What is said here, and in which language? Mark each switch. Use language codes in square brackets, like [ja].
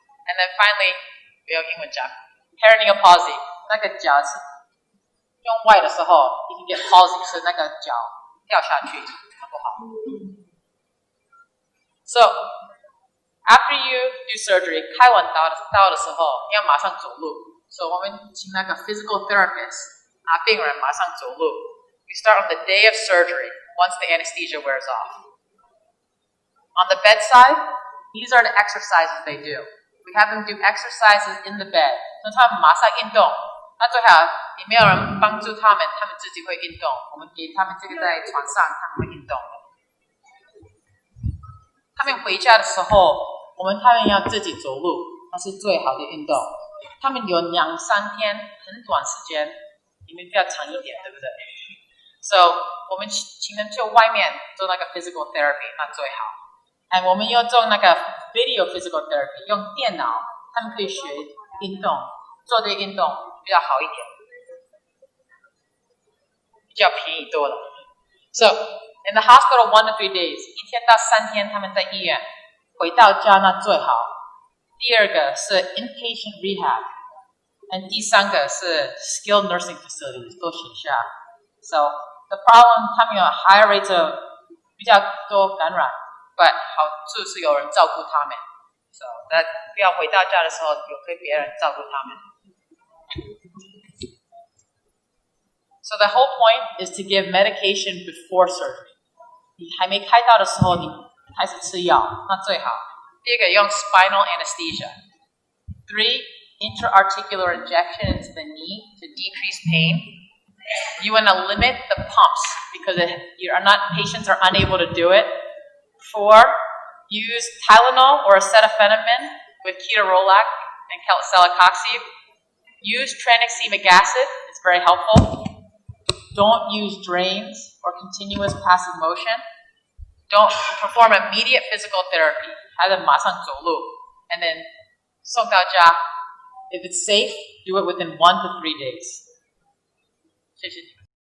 [en] And then finally， [zh] 不要英文讲 ，perineal palsy， 那个脚是用外的时候 ， [en] you can get palsy， [zh] 是那个脚掉下去，很不好。 [en] So after you do surgery， [zh] 开完刀的时候要马上走路。 So 我们请那个 physical therapist 拿病人马上走路。 [en] We start on the day of surgery once the anesthesia wears off. On the bedside, these are the exercises they do. We have them do exercises in the bed. [zh] 那他们马上运动，那最好也没有人帮助他们，他们自己会运动。我们给他们这个在床上，他们会运动。他们回家的时候，他们要自己走路，那是最好的运动。他们有2-3天，很短时间，你们比较长一点，对不对 ？So 我们请人去外面做那个 physical therapy， 那最好。我们要做那个 video physical therapy， 用电脑，他们可以学运动，做这些运动比较好一点，比较便宜多了。 So [en] in the hospital 1 to 3 days， [zh] 1天到3天他们在医院，回到家那最好。第二个是 inpatient rehab， 第三个是 skilled nursing facilities， 都写下。 [en] So the problem， [zh] 他们有 [en] higher rates of [zh] 比较多感染。 But 好处是有人照顾他们 ，so 那不要回到家的时候有可以别人照顾他们。 [en] So the whole point is to give medication before surgery. [zh] 你还没开刀的时候，你开始吃药，那最好。第二个用 [en] spinal anesthesia. 3 intra-articular injection into the knee to decrease pain. You want to limit the pumps because patients are unable to do it. 4, use Tylenol or acetaminophen with ketorolac and celecoxib. Use tranexamic acid, it's very helpful. Don't use drains or continuous passive motion. Don't perform immediate physical therapy. [zh] 还得马上走路 [en] and then [zh] 送到家. [en] If it's safe, do it within 1 to 3 days. [zh] 谢谢你。